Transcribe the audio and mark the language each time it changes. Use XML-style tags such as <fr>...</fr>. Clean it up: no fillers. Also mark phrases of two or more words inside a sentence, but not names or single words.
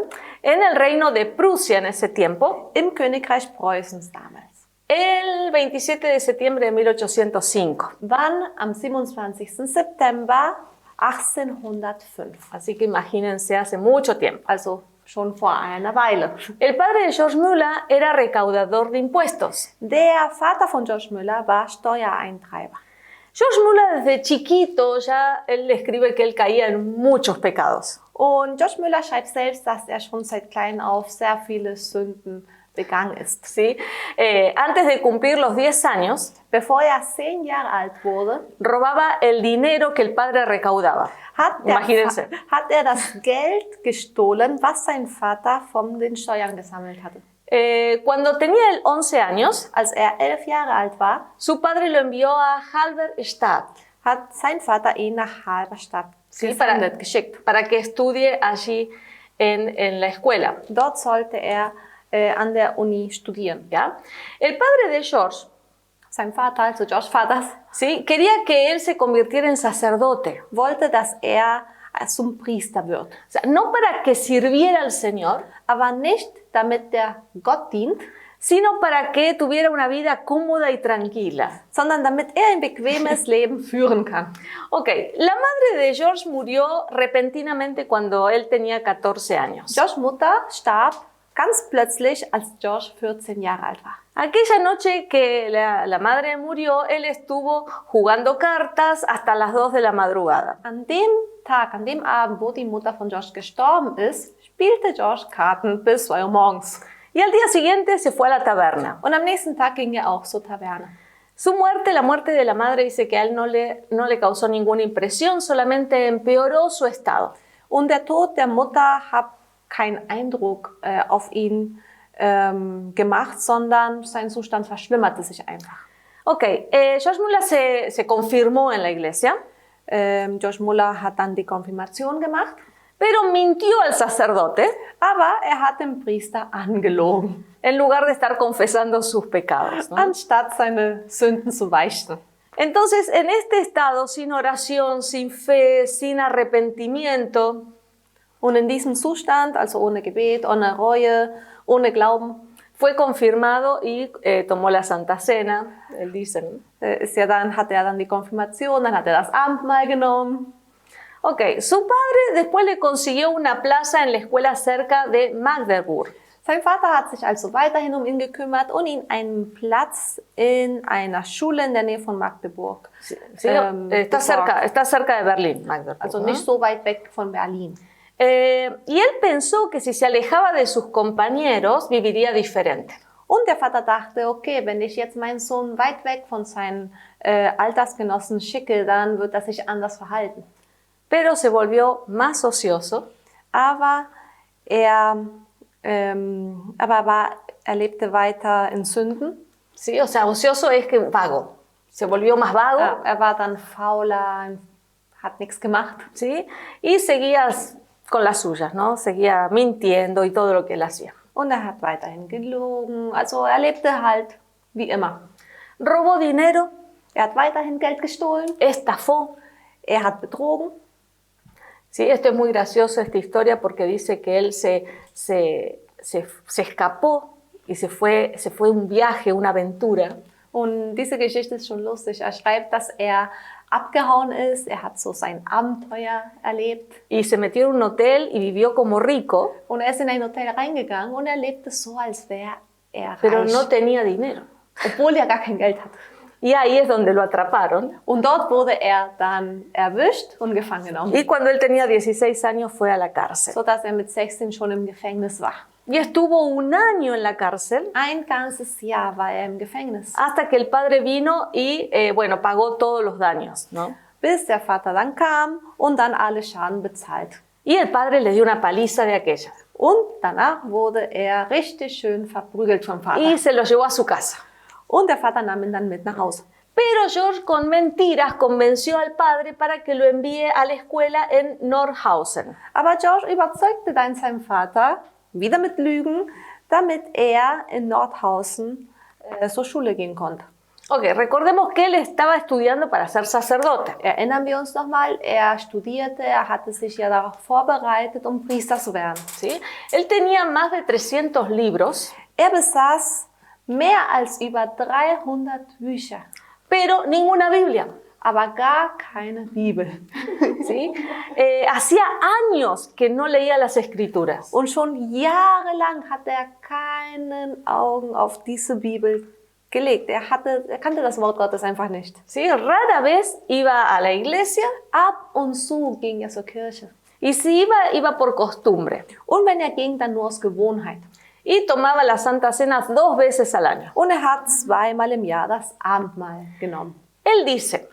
<es>en el reino de Prusia en ese tiempo,</es> <de>im Königreich Preußens damals.</de> <es>el 27 de septiembre de 1805.</es> <de>Wann? Am 27. September 1805.</de> <es>Así que imagínense, hace mucho tiempo.</es> <de>Also schon vor einer Weile.</de> <es>El padre de George Müller era recaudador de impuestos.</es> <de>Der Vater von George Müller war Steuereintreiber.</de> <es>George Müller desde chiquito ya él escribe que él caía en muchos pecados.</es> <de>Und George Müller schreibt selbst, dass er schon seit klein auf sehr viele Sünden begangen ist.</de> <es>¿Sí? Antes de cumplir los 10 años,</es> <de>Bevor er 10 Jahre alt wurde,</de> <es>robaba el dinero que el padre recaudaba. Imagínense.</es> <de>Hat er das Geld gestohlen, was sein Vater von den Steuern gesammelt hatte.</de> <es>Cuando tenía él 11 años,</es> <de>Als er 11 Jahre alt war,</de> <es>su padre lo envió a Halberstadt,</es> <de>hat sein Vater ihn nach Halberstadt</de> <es>¿sí?</es> <de>geschickt.</de> <es>para que estudie allí en la escuela.</es> <de>Dort sollte er an der Uni studieren.</de> <es>¿Ya? El padre de George,</es> <de>Sein Vater, also George Vaters,</de> <es>¿sí? quería que él se convirtiera en sacerdote.</es> <de>wollte, dass er zum Priester wird.</de> <es>O sea, no para que sirviera al Señor,</es> <de>Aber nicht, damit der Gott dient,</de> <es>sino para que tuviera una vida cómoda y tranquila.</es> <de>sondern damit er ein bequemes Leben führen kann.</de> <es>Ok, la madre de George murió repentinamente cuando él tenía 14 años.</es> <de>Georges Mutter starb ganz plötzlich, als George 14 Jahre alt war.</de> <es>Aquella noche que la madre murió, él estuvo jugando cartas hasta las 2 de la madrugada.</es> <de>An dem Tag, an dem Abend, wo die Mutter von George gestorben ist, spielte George Karten bis 2 Uhr morgens.</de> <es>Y al día siguiente se fue a la taberna.</es> <de>Und am nächsten Tag ging er auch zur Taverne.</de> <es>Su muerte, la muerte de la madre, dice que a él no le causó ninguna impresión, solamente empeoró su estado.</es> <de>Und der Tod der Mutter hat keinen Eindruck auf ihn gemacht, sondern sein Zustand verschlimmerte sich einfach.</de> <es>Ok, George Müller se confirmó en la iglesia,</es> <de>George Müller hat dann die Konfirmation gemacht,</de> <es>pero mintió al sacerdote</es> <de>aber er hat den Priester angelogen,</de> <es>en lugar de estar confesando sus pecados, ¿no?</es> <de>anstatt seine Sünden zu beichten.</de> <es>Entonces, en este estado, sin oración, sin fe, sin arrepentimiento,</es> <de>Und in diesem Zustand, also ohne Gebet, ohne Reue, ohne Glauben,</de> <es>fue confirmado y tomó la Santa Cena, él dice, ¿no?</es> <de>Hat er dann die Konfirmation, dann hat er das Abendmahl genommen.</de> <es>Ok, su padre después le consiguió una plaza en la escuela cerca de Magdeburg.</es> <de>Sein Vater hat sich also weiterhin um ihn gekümmert und ihm einen Platz in einer Schule in der Nähe von Magdeburg.</de> <es>Sí, está cerca de Berlín, Magdeburg.</es> <de>Also nicht so weit weg von Berlin.</de> <es>Y él pensó que si se alejaba de sus compañeros, viviría diferente.</es> <de>Und der Vater dachte, okay, wenn ich jetzt meinen Sohn weit weg von seinen Altersgenossen schicke, dann wird er sich anders verhalten.</de> <es>Pero se volvió más ocioso.</es> <de>Aber er lebte weiter in Sünden.</de> <es>Sí, o sea, ocioso es que vago. Se volvió más vago.</es> <de>Er war dann fauler, hat nichts gemacht.</de> <es>¿Sí? Y seguía con las suyas, ¿no? Seguía mintiendo y todo lo que él hacía.</es> <de>Und er hat weiterhin gelogen. Also er lebte halt wie immer.</de> <es>Robó dinero.</es> <de>Er hat weiterhin Geld gestohlen.</de> <es>Estafó.</es> <de>Er hat betrogen.</de> <es>Sí, esto es muy gracioso, esta historia, porque dice que él se escapó y se fue un viaje, una aventura.</es> <de>Und diese Geschichte ist schon lustig. Er schreibt, dass er abgehauen ist. Er hat so sein Abenteuer erlebt.</de> <es>Y se metió en un hotel y vivió como rico.</es> <de>Und er ist in ein Hotel reingegangen und er lebte so, als wäre er reich.</de> <es>Pero no tenía dinero.</es> <de>Obwohl er gar kein Geld hatte.</de> <es>Y ahí es donde lo atraparon.</es> <de>Und dort wurde er dann erwischt und gefangen genommen.</de> <es>Y cuando él tenía 16 años fue a la cárcel.</es> <de>So dass er mit 16 schon im Gefängnis war.</de> <es>Y estuvo un año en la cárcel.</es> <de>Ein ganzes Jahr war er im Gefängnis.</de> <es>Hasta que el padre vino y, pagó todos los daños, ¿no?</es> <de>Bis der Vater dann kam und dann alle Schaden bezahlt.</de> <es>Y el padre le dio una paliza de aquella.</es> <de>Und danach wurde er richtig schön verprügelt vom Vater.</de> <es>Y se lo llevó a su casa.</es> <de>Und der Vater nahm ihn dann mit nach Hause.</de> <es>Pero George con mentiras convenció al padre para que lo envíe a la escuela en Nordhausen.</es> <de>Aber George überzeugte dann seinen Vater, wieder mit Lügen, damit er in Nordhausen zur Schule gehen konnte.</de> <es>Ok, recordemos que él estaba estudiando para ser sacerdote.</es> <de>Erinnern wir uns nochmal, er studierte, er hatte sich ja darauf vorbereitet, um Priester zu werden.</de> <es>¿Sí? Él tenía más de 300 libros.</es> <de>Er besaß mehr als über 300 Bücher.</de> <es>Pero ninguna Biblia.</es> <de>Aber gar keine Bibel.</de> <es>¿Sí? Hacía años que no leía las Escrituras.</es> <de>Und schon jahrelang hat er keinen Augen auf diese Bibel gelegt. Er kannte das Wort Gottes einfach nicht.</de> <es>¿Sí? Rara vez iba a la iglesia.</es> <de>Ab und zu ging er zur Kirche.</de> <es>Y si iba por costumbre.</es> <de>Und wenn er ging, dann nur aus Gewohnheit.</de> <es>Y tomaba la Santa Cena 2 veces al año.</es> <de>Und er hat 2-mal im Jahr das Abendmahl genommen.</de> <es>Él dice,</es>